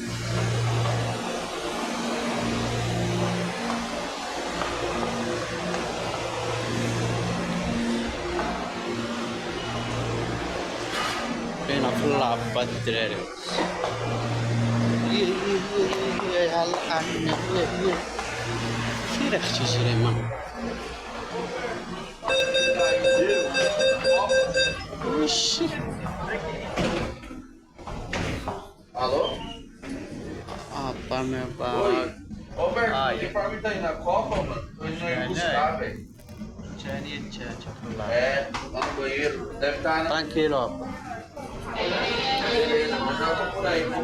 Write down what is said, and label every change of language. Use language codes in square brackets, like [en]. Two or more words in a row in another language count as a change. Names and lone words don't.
[ar] كاينة في اللاب هاد الدراري. هلا سير اختي سليمان وشي [pt] Alô? Opa, meu pai. Oi. Ô, Berto, Ai. o uniforme tá aí na Copa, mano? Tô indo aí buscar, velho. É, lá no banheiro. Deve estar, né? Tranquilo, opa. Beleza, mas eu tô por aí, mano.